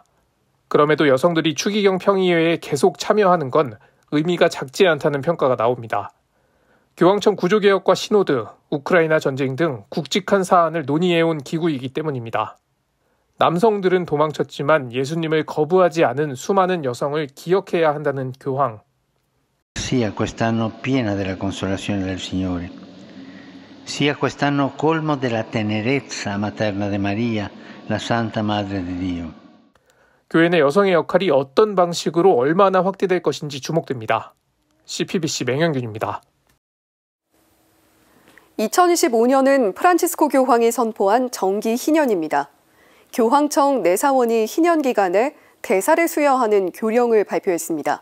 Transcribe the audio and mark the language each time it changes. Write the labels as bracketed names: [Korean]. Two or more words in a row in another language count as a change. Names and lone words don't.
[Korean] 그럼에도 여성들이 추기경 평의회에 계속 참여하는 건 의미가 작지 않다는 평가가 나옵니다. 교황청 구조개혁과 시노드, 우크라이나 전쟁 등 굵직한 사안을 논의해온 기구이기 때문입니다. 남성들은 도망쳤지만 예수님을 거부하지 않은 수많은 여성을 기억해야 한다는 교황. [Italian] Sia quest'anno piena della consolazione del Signore. Sia quest'anno colmo della tenerezza materna de Maria, la Santa Madre de Dio. [Korean] 교회 내 여성의 역할이 어떤 방식으로 얼마나 확대될 것인지 주목됩니다. CPBC 맹현균입니다. 2025년은 프란치스코 교황이 선포한 정기 희년입니다. 교황청 내사원이 희년 기간에 대사를 수여하는 교령을 발표했습니다.